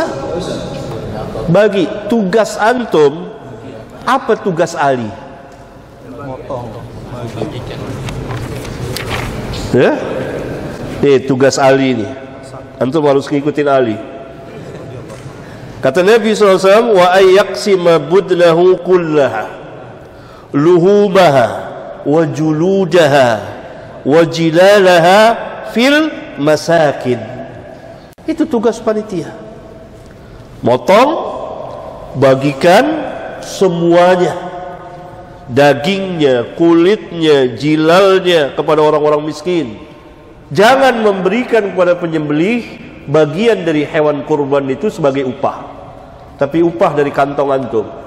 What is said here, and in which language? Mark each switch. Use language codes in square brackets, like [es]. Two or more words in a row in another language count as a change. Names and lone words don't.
[id] Bagi tugas antum, apa tugas Ali? Ya? Tugas Ali nih. Antum harus ngikutin Ali. Kata Nabi SAW, [ar] وأن أقسم بدنه كلها لحومها وجلودها وجلالها في المساكين. [id] Itu tugas panitia. Motong, bagikan semuanya, dagingnya, kulitnya, jilalnya kepada orang-orang miskin. Jangan memberikan kepada penyembelih bagian dari hewan kurban itu sebagai upah, tapi upah dari kantong antum.